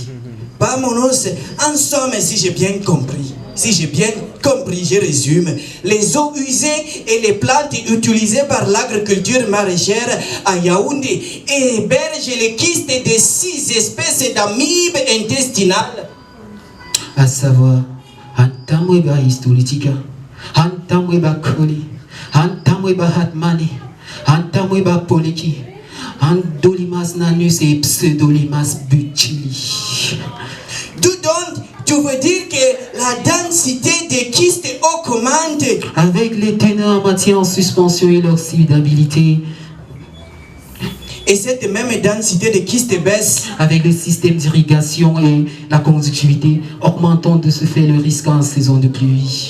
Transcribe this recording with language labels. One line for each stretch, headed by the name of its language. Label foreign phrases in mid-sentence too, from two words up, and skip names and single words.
French: Vamonos, en somme, si j'ai bien compris, je résume, les eaux usées et les plantes utilisées par l'agriculture maraîchère à Yaoundé hébergent les kystes de 6 espèces d'amibes intestinales. À savoir, Antamweba histolitica, Antamweba coli, Antamweba hatmani, Antamweba poliki, Andolimas nanus et Pseudolimas butili. Donc, tu veux dire que la densité des kystes augmente avec les teneurs en matière en suspension et l'oxydabilité. Et cette même densité de kystes baisse avec les systèmes d'irrigation et la conductivité, augmentant de ce fait le risque en saison de pluie.